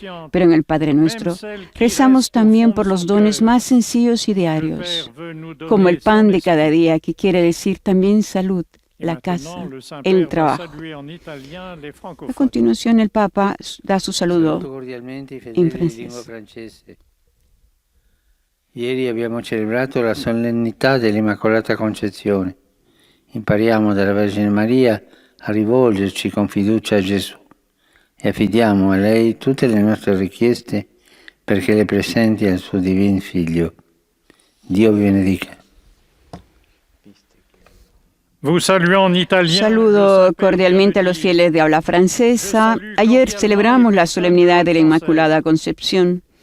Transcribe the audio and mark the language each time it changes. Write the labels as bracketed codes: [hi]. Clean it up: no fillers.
[es] Pero en el Padre Nuestro rezamos también por los dones más sencillos y diarios, como el pan de cada día, que quiere decir también salud, la casa, el trabajo. A continuación el Papa da su saludo en francés. [it] Ieri abbiamo celebrato la solennità dell'Immacolata Concezione. Impariamo dalla Vergine Maria a rivolgerci con fiducia a Gesù e affidiamo a lei tutte le nostre richieste perché le presenti al suo divin Figlio. Dio vi benedica. [es] Saludo cordialmente a los fieles de habla francesa. Ayer celebramos la solemnidad de la Inmaculada Concepción.